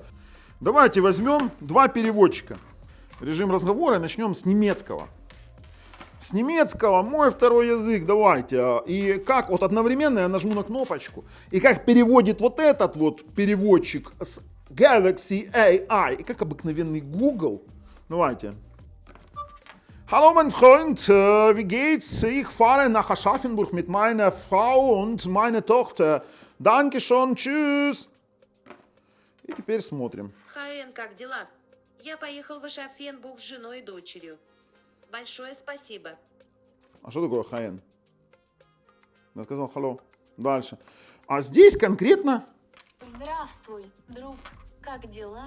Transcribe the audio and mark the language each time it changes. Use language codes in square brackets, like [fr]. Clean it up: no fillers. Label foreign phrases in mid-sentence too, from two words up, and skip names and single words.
[ru] Давайте возьмем 2 переводчика. Режим разговора и начнем с немецкого. С немецкого, мой второй язык, давайте. И как, вот одновременно я нажму на кнопочку. И как переводит вот этот вот переводчик с Galaxy AI. И как обыкновенный Google. Давайте. [de] Hallo mein Freund, wie geht's? Ich fahre nach Aschaffenburg mit meiner Frau und meiner Tochter. Dankeschön, tschüss. [ru] И теперь смотрим. Хаен, как дела? Я поехал в Ашафенбург с женой и дочерью. Большое спасибо. А что такое хаен? Я сказал халло. Дальше. А здесь конкретно... Здравствуй, друг. Как дела?